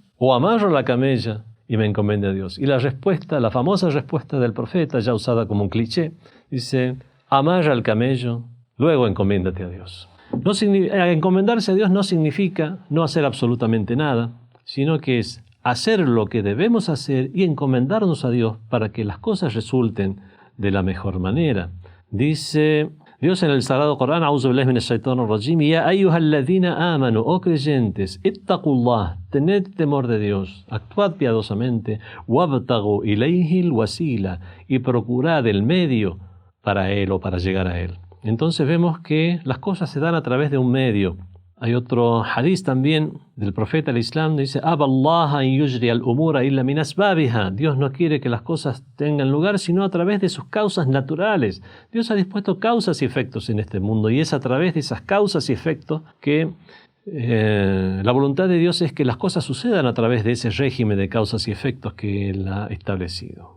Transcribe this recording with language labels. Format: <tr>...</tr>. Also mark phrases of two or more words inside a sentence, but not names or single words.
<es>¿O amarro la camella y me encomiendo a Dios? Y la famosa respuesta del profeta, ya usada como un cliché, dice, amarra el camello, luego encomiéndate a Dios. Encomendarse a Dios no significa no hacer absolutamente nada, sino que es hacer lo que debemos hacer y encomendarnos a Dios para que las cosas resulten de la mejor manera. Dice Dios en el Sagrado Corán,</es> <ar>أعوذ بالله من الشيطان الرجيم، يا أيها الذين آمنوا,</ar> <es>oh creyentes, ittaqullah, tened temor de Dios, actuad piadosamente,</es> <ar>وابتغوا إليه الوسيلة,</ar> <es>y procurad el medio para Él o para llegar a Él. Entonces vemos que las cosas se dan a través de un medio. Hay otro hadith también del profeta del Islam, dice,</es> <ar>أبى الله أن يجري الأمور إلا من أسبابها.</ar> <es>Dios no quiere que las cosas tengan lugar sino a través de sus causas naturales. Dios ha dispuesto causas y efectos en este mundo y es a través de esas causas y efectos que la voluntad de Dios es que las cosas sucedan a través de ese régimen de causas y efectos que Él ha establecido.</es>